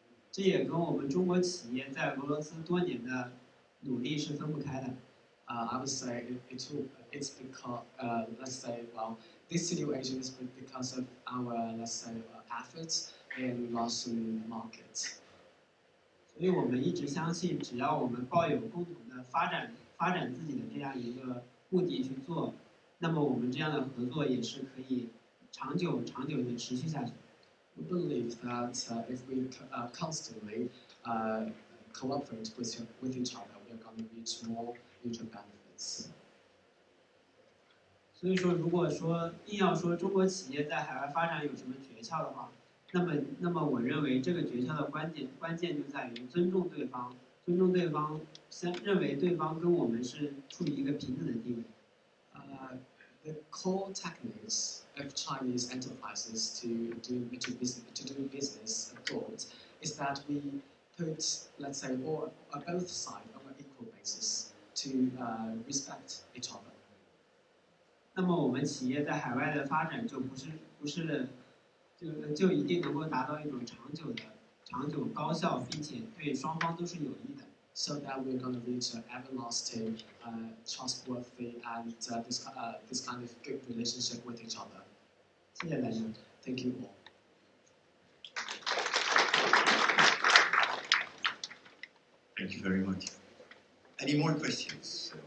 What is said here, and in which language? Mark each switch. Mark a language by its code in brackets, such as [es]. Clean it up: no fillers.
[zh] 这也跟我们中国企业在俄罗斯多年的努力是分不开的。 [en] I would say it's because, let's say, well, this situation is because of our, let's say, efforts in Russian markets. [zh] 所以我们一直相信，只要我们抱有共同的发展自己的这样一个目的去做，那么我们这样的合作也是可以长久的持续下去。 [en] We believe that if we constantly cooperate with each other, we are going to reach more mutual benefits. [zh] 所以说，如果说硬要说中国企业在海外发展有什么诀窍的话，那么我认为这个诀窍的关键就在于尊重对方，认为对方跟我们是处于一个平等的地位。 [en] The core techniques of Chinese enterprises to do business abroad is that we put, let's say, both sides on an equal basis to respect each other. [zh] 那么我们企业在海外的发展就不是就一定能够达到一种长久高效，并且对双方都是有益的。 [en] So that we're going to reach an everlasting, trustworthy, and this kind of good relationship with each other. [zh] 谢谢大家。 [en] Thank you all. Thank you very much. Any more questions?